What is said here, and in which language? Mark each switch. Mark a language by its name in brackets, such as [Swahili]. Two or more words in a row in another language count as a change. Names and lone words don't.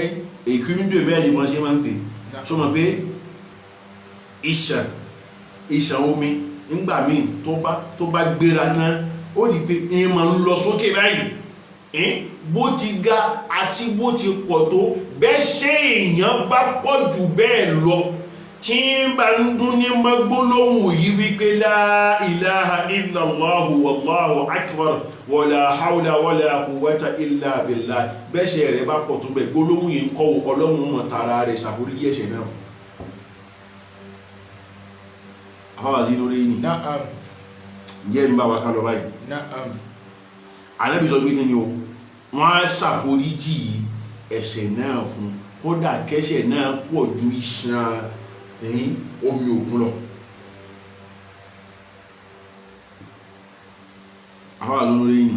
[Yoruba] èkú ń dè bẹ́ẹ̀ ni wọ́n ṣe máa ń pè sọ ma pé ìṣàn omi nígbà míì tó bá gbéra tán ó ní pé ẹ máa ń lọ sókè báyìí bó ti ga àti bó ti pọ̀ tó bẹ́ẹ̀ ṣe èèyàn bá pọ̀ jù bẹ́ẹ̀ lọ tí ń bá ń dún ní gbólóhùn yìí wípé [Arabic] لا إله إلا الله والله أكبر ولا حول ولا قوة إلا بالله [Yoruba] bẹ́ẹ̀ ṣe rẹ̀ bá pọ̀ tó bẹ́ẹ̀ gbólóhùn yìí ń kọ́ ọlọ́run mọ̀ tara rẹ̀ ṣàforíjì ẹ̀ṣẹ̀ náà fún àwọn àti inú rí ní jẹ́ ń bá wa ká lọ báyìí Ànábì sọ pé ní o wọ́n á ṣàforíjì ẹ̀ṣẹ̀ náà fún kódà kẹ́ṣẹ̀ náà pọ̀ ju ìṣàn omi òkun lọ àwọn àti inú rí ní